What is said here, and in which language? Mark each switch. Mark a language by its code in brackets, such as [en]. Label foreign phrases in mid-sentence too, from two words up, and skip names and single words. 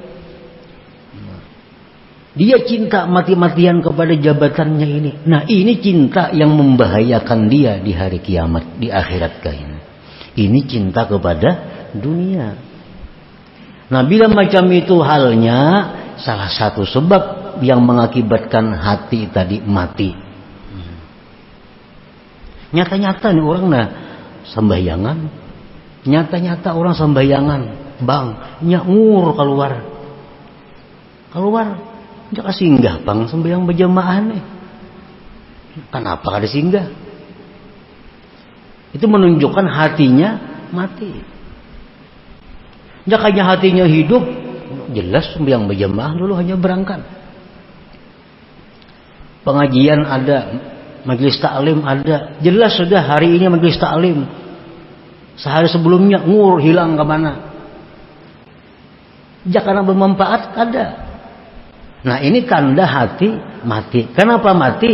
[id] Dia cinta mati-matian kepada jabatannya ini. Nah, ini cinta yang membahayakan dia di hari kiamat, di akhirat kain. Ini cinta kepada dunia. Nah, bila macam itu halnya, salah satu sebab sebab yang mengakibatkan hati tadi mati. Nyata-nyata nih orang sembahyangan. Nyata-nyata orang sembahyangan, bang, nyaur keluar, jangan singgah bang sembahyang berjamaah nih. Kenapa kada singgah? Itu menunjukkan hatinya mati. Jakanya hatinya hidup, jelas sembahyang berjamaah dulu hanya berangkat. Pengajian ada, majelis taklim ada, jelas sudah hari ini majelis taklim. Sehari sebelumnya ngur hilang ke mana? Jangan bermanfaat ada. Nah ini tanda hati mati. Kenapa mati?